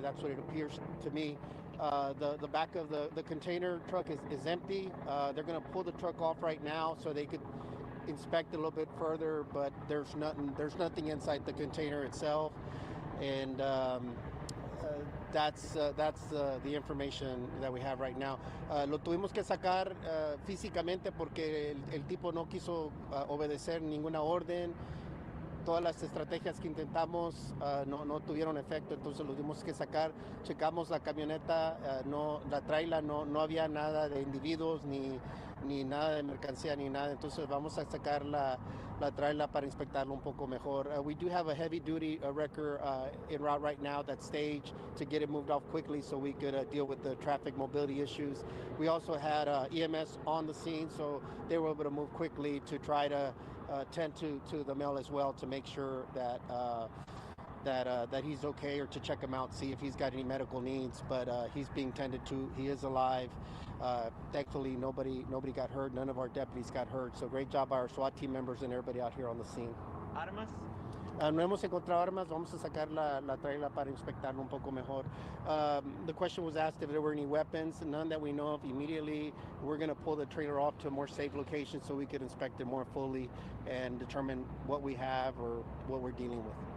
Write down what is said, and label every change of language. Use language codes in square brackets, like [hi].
[en] That's what it appears to me. The back of the container truck is empty. They're going to pull the truck off right now so they could inspect it a little bit further, but there's nothing inside the container itself, and that's the information that we have right now. [es] Lo tuvimos que sacar físicamente porque el tipo no quiso obedecer ninguna orden. Todas las estrategias que intentamos no tuvieron efecto, entonces lo tuvimos que sacar. Checamos la camioneta, la traila, no había nada de individuos ni nada de mercancía ni nada, entonces vamos a sacar la traila para inspectarlo un poco mejor. [en] We do have a heavy-duty wrecker en route right now that's staged to get it moved off quickly so we could deal with the traffic mobility issues. We also had EMS on the scene, so they were able to move quickly to try to tend to the male as well to make sure that he's okay, or to check him out, see if he's got any medical needs. But he's being tended to. He is alive. Thankfully, nobody got hurt. None of our deputies got hurt. So great job by our SWAT team members and everybody out here on the scene. [es] Armas? No hemos encontrado armas. Vamos a sacar la traila para inspectarlo un poco mejor. [en] The question was asked if there were any weapons. None that we know of immediately. We're going to pull the trailer off to a more safe location so we could inspect it more fully and determine what we have or what we're dealing with.